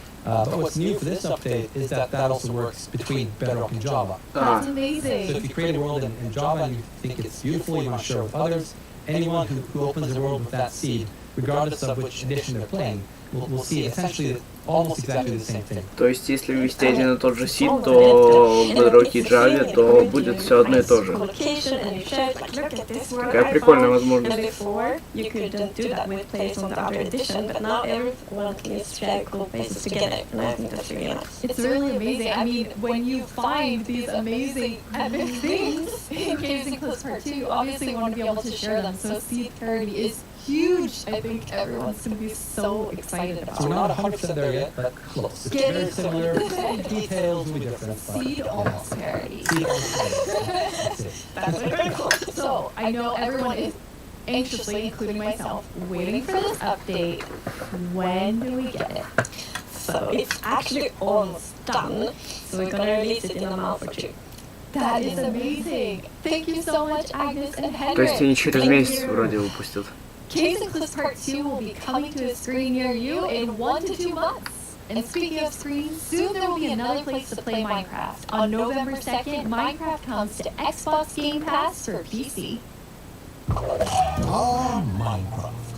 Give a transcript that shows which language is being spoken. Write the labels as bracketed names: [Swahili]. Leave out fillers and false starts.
[English] But what's new for this update is that also works between Bedrock and Java. That's amazing. So if you create a world in Java and you think it's beautiful, you want to share it with others, anyone who opens a world with that seed, regardless of which edition they're playing, will see essentially almost exactly the same thing. [Russian] То есть, если ввести один и тот же сид, то в Bedrock и Java, то будет все одно и то же. Какая прикольная возможность. [English] And before, you couldn't do that with players on the other edition, but now everyone can share cool places together, and I think that's really nice. It's really amazing. I mean, when you find these amazing epic things in Caves and Clips Part 2, obviously you want to be able to share them. So seed parity is huge. I think everyone's going to be so excited about it. So we're not 100% there yet, but close. It's very similar. Details will be different. Seed almost parity. Seed almost parity. That's it. That's very cool. So I know everyone is anxiously, including myself, waiting for this update. When do we get it? So it's actually almost done, so we're gonna release it in a month or two. That is amazing. Thank you so much, Agnes and Henrik. [Russian] То есть они через месяц вроде выпустят. [English] Caves and Clips Part 2 will be coming to a screen near you in 1 to 2 months. And speaking of screens, soon there will be another place to play Minecraft. On November 2nd, Minecraft comes to Xbox Game Pass for PC. Minecraft.